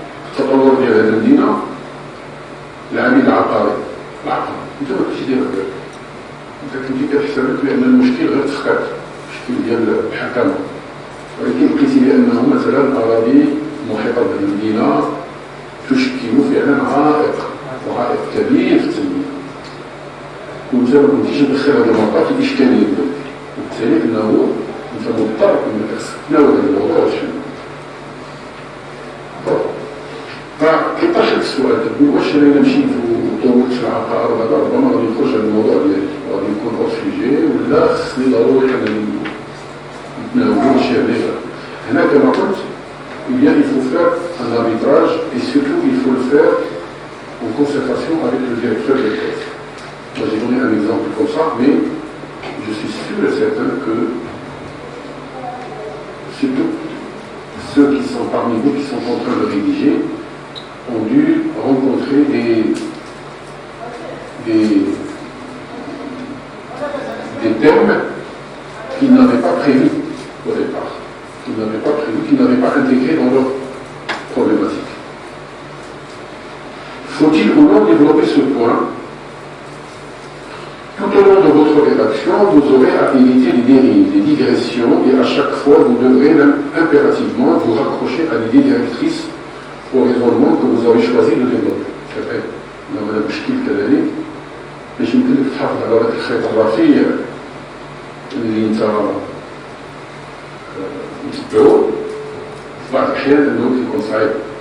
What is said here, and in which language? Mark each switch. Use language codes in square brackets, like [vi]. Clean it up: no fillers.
[ar] التطور ديال هذه المدينه العامل العقاري انت ما كنتيش داير بالك انت كنتي كتحسب بان المشكل غير تفكات المشكل ديال الحكامه ولكن لقيتي بانه مثلا الاراضي المحيطه بالمدينه تشكل فعلا عائق كبير في التنميه وانت ما كنتيش مدخل هذا الموضوع في الاشكاليه ديالك وبالتالي انه انت مضطر انك تتناول هذا الموضوع وتحله. فكيطرح لك السؤال تقول واش انا مشيت وطولت في العقار هذا ربما غادي يخرج هذا الموضوع ديالي غادي يكون اور سوجي ولا خصني ضروري انني نتناولو شي حاجه. هنا كما قلت [fr] il faut faire un arbitrage et surtout il faut le faire en concertation avec le directeur de thèse. Moi j'ai donné un exemple comme ça, mais je suis sûr et certain que surtout ceux qui sont parmi vous qui sont en train de rédiger ont dû rencontrer des thèmes qu'ils n'avaient pas prévus au départ, qu'ils n'avaient pas intégrés dans leur problématique. Faut-il ou non développer ce point? Tout au long de votre rédaction, vous aurez à éviter les dérives, les digressions, et à chaque fois, vous devrez impérativement vous raccrocher à l'idée directrice au raisonnement que vous avez choisi de développer. C'est vrai, on a un [ar] مشكل كذلك باش يمكن لك تحافظ على هذاك الخيط الرفيع اللي انت متبعو في بعض الأحيان انه كيكون صعيب.